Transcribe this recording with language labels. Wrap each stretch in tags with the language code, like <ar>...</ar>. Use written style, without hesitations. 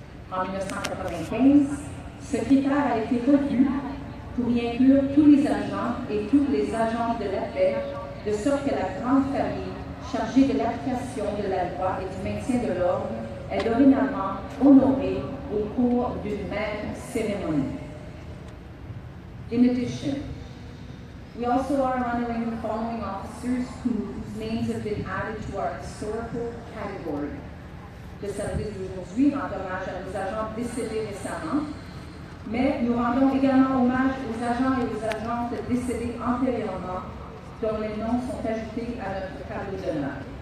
<fr>En 1995, ce critère a été revu pour y inclure tous les agents et toutes les agentes de la paix, de sorte que la grande famille chargée de l'application de la loi et du maintien de l'ordre est dorénavant honorée au cours d'une même cérémonie.</fr> <en>In addition, we also are honoring the following officers whose names have been added to our historical category.</en> <fr>Le service d'aujourd'hui rend hommage à nos agents décédés récemment, mais nous rendons également hommage aux agents et aux agentes décédés antérieurement, dont les noms sont ajoutés à notre tableau d'honneur.</fr>